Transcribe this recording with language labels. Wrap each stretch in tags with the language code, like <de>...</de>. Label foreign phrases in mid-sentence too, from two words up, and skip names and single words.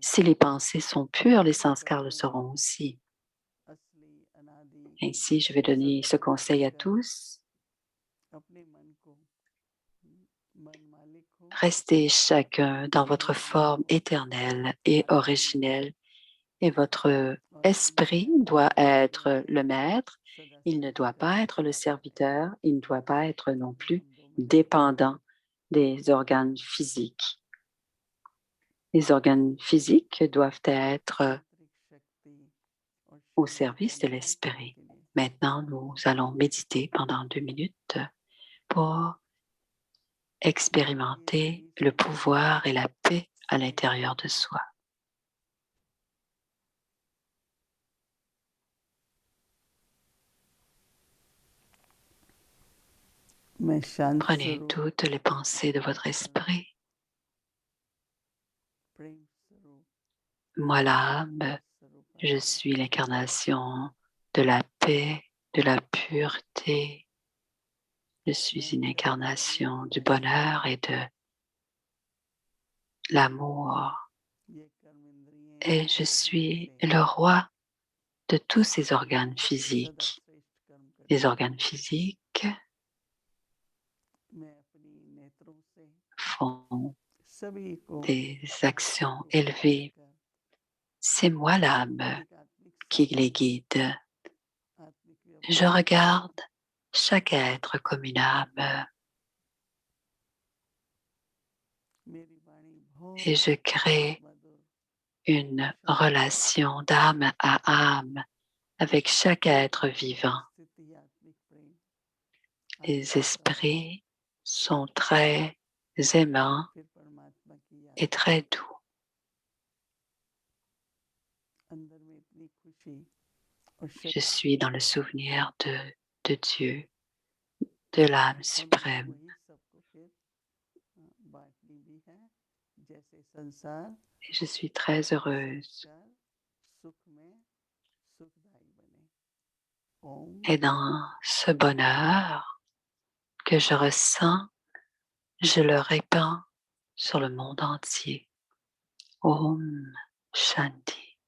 <fr>Si les pensées sont pures, les</fr> <hi>असली</hi> <fr>sanskars le</fr> <hi>सत्य,</hi> <fr>seront aussi.</fr> <hi>असली अनादि</hi> <fr>Ainsi, je vais donner ce</fr> <hi>सत्य को</hi> <fr>conseil à</fr> <hi>पाकर</hi> <fr>tous.</fr> <hi>अपने मन को, मन मालिक हो,</hi> <fr>Restez chacun dans votre</fr> <hi>परमात्मा</hi> <fr>forme</fr> <hi>हो,</hi> <fr>éternelle et</fr> <hi>आनंद में</hi> <fr>originelle et votre</fr> <hi>और</hi> <fr>esprit</fr> <hi>हमेशा</hi> <fr>doit</fr> <hi>आनंद</hi> <fr>être</fr> <hi>में</hi> <fr>le maître.</fr> <hi>सदा</hi> <fr>Il ne doit</fr> <hi>सर्वदा</hi> <fr>pas être le</fr> <hi>विराजते रहे।</hi> <fr>serviteur. Il ne doit pas être non</fr> <hi>ये</hi> <fr>plus</fr> <hi>हम 2 मिनट के लिए</hi> <fr>dépendant des organes physiques. Les organes physiques doivent être</fr> <hi>आंतरिक शक्ति और</hi> <fr>au</fr> <hi>शांति का</hi> <fr>service de</fr> <hi>अनुभव करने</hi> <fr>l'esprit.</fr> <hi>के लिए</hi> <fr>Maintenant, nous allons méditer pendant 2 minutes pour</fr> <hi>ये</hi> <fr>expérimenter</fr> <hi>सभी</hi> <fr>le</fr> <hi>संस्कार</hi> <fr>pouvoir et la paix à</fr> <hi>समय के</hi> <fr>l'intérieur de</fr> <hi>हैं।</hi> <fr>soi.</fr> <hi>मैं शांत</hi> <fr>Prenez</fr> <hi>स्वरूप,</hi> <fr>toutes les pensées de votre esprit.</fr> <hi>प्रेम स्वरूप,</hi> <fr>Moi, l'âme,</fr> <hi>शांति स्वरूप</hi> <fr>je</fr> <hi>आत्मा</hi> <fr>suis l'incarnation de la paix, de la pureté. Je suis</fr> <hi>मैं</hi> <fr>une</fr> <hi>कर्मेंद्रियों</hi> <fr>incarnation</fr> <hi>की</hi> <fr>du</fr> <hi>दासी,</hi> <fr>bonheur et de l'amour.</fr> <hi>ये कर्मेंद्रियां</hi> <fr>Et je</fr> <hi>मेरे हाथ</hi> <fr>suis</fr> <hi>से</hi> <fr>le roi de tous ces organes</fr> <hi>सदा</hi> <fr>physiques.</fr> <hi>श्रेष्ठ कर्म</hi> <fr>Les</fr> <hi>करती हैं।</hi> <fr>organes physiques</fr> <hi>मैं अपनी नेत्रों से</hi> <fr>font</fr> <hi>सभी को</hi> <fr>des actions</fr> <hi>आत्मिक स्पर्श</hi> <fr>élevées.</fr> <hi>कर</hi> <fr>C'est moi l'âme</fr> <hi>एक आत्मिक</hi> <fr>qui</fr> <hi>साक्षी</hi> <fr>les guide.</fr> <hi>आत्मिक</hi> <fr>Je</fr> <hi>व्यवहार</hi> <fr>regarde chaque être comme une âme</fr> <hi>मेरी वाणी</hi> <fr>et</fr> <hi>बहुत</hi> <fr>je crée</fr> <hi>मधुर</hi> <fr>une</fr> <hi>शांत</hi> <fr>relation d'âme à âme avec chaque être vivant.</fr> <hi>स्थिति आत्मिक प्रेम</hi> <fr>Les</fr> <hi>आत्मिक दया</hi> <fr>esprits sont très aimants</fr> <hi>फिर परमात्मा की याद</hi> <fr>et très doux.</fr> <hi>अंदर में इतनी खुशी और</hi> <fr>Je</fr> <hi>शक्ति</hi> <fr>suis dans le souvenir de Dieu, de l'âme</fr> <hi>और मुझे</hi> <fr>suprême.</fr> <hi>वही सबको फिर बांटनी भी है जैसे संसार</hi> <fr>Et je suis très heureuse.</fr> <hi>संस्कार सुख में सुखदायी बने। ओम</hi> <fr>Et dans ce bonheur que je ressens, je le répands sur le monde entier.</fr> <hi>ओम शांति.</hi>